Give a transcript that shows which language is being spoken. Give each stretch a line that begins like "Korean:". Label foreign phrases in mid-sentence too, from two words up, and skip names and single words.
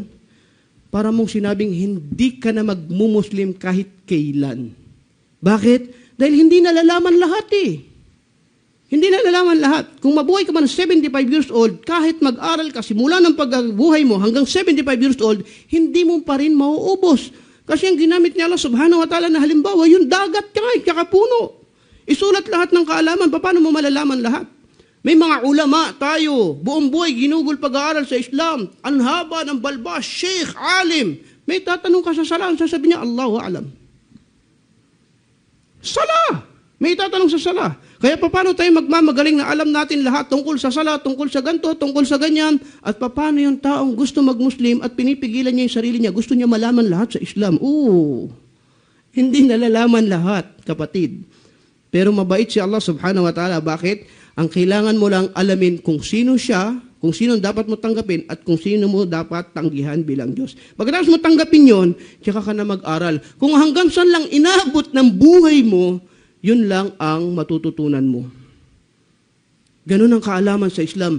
Filipino: Para mong sinabing hindi ka na mag-Muslim kahit kailan. Bakit? Dahil hindi nalalaman lahat eh. Hindi nalalaman lahat. Kung mabuhay ka man 75
English: years old,
Filipino: kahit mag-aral ka, simula ng pagbuhay mo hanggang 75
English: years old,
Filipino: hindi mo pa rin mauubos. Kasi ang ginamit niya
Arabic: الله سبحانه وتعالى
Filipino: na halimbawa, yung dagat tsaka puno. Isulat lahat ng kaalaman. Paano mo malalaman lahat? May mga ulama tayo, buong buhay ginugol pag-aaral sa Islam. Ang haba ng balbas, sheikh, alim. May tatanong ka sa sala, sasabihin niya,
Arabic: الله أعلم.
Filipino: Sala! May tatanong sa sala. Kaya paano tayo magmamagaling na alam natin lahat tungkol sa sala, tungkol sa ganto, tungkol sa ganyan, at paano yung taong gusto mag-Muslim at pinipigilan niya yung sarili niya, gusto niya malaman lahat sa Islam. Hindi nalalaman lahat, kapatid. Pero mabait si
Arabic: الله سبحانه وتعالى.
Filipino: Bakit? Ang kailangan mo lang alamin kung sino siya, kung sino dapat mo tanggapin, at kung sino mo dapat tanggihan bilang Diyos. Pagkatapos mo tanggapin yon, tsaka ka na mag-aral. Kung hanggang saan lang inaabot ng buhay mo, yun lang ang matututunan mo. Ganun ang kaalaman sa Islam.